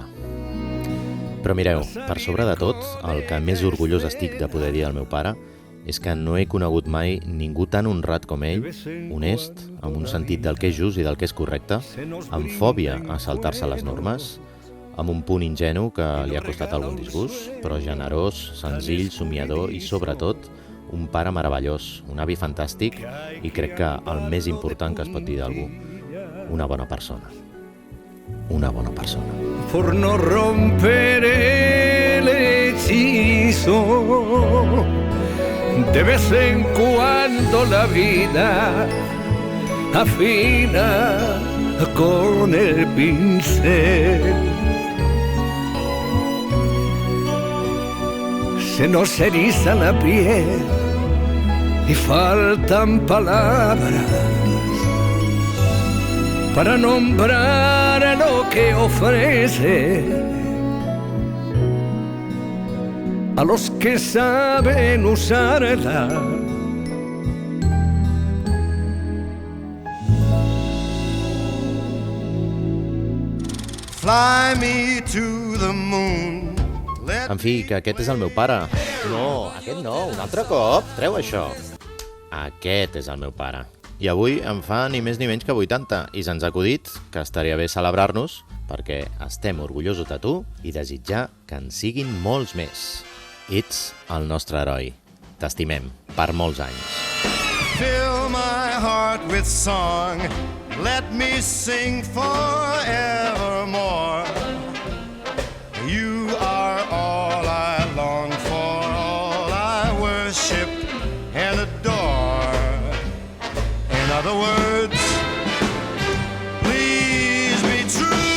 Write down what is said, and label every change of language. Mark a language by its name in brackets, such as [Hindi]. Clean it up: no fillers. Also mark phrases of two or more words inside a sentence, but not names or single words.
[Catalan] Però mireu, per sobre de tot, el que més orgullós estic de poder dir al meu pare és que no he conegut mai ningú tan honrat com ell, honest, amb un sentit del que és just i del que és correcte, amb fòbia a saltar-se les normes, amb un punt ingenu que li ha costat algun disgust, però generós, senzill, somiador i, sobretot, un pare meravellós, un avi fantàstic i crec que el més important que es pot dir d'algú, una bona persona. Una bona persona. [Spanish] Por no romper el hechizo, de vez en cuando la vida afina con el pincel. Se nos eriza la piel y faltan palabras para nombrar lo que ofrece a los que saben usarla. [English] Fly me to the moon. [Catalan] En fi, que aquest és el meu pare. No, aquest no, un altre cop. Treu això. Aquest és el meu pare. I avui em fa ni més ni menys que 80 i se'ns ha acudit que estaria bé celebrar-nos perquè estem orgullosos de tu i desitjar que en siguin molts més. Ets el nostre heroi. T'estimem. per molts anys. [English] Fill my heart with song, let me sing forevermore. You are all I long for, all I worship and adore. In other words, please be true.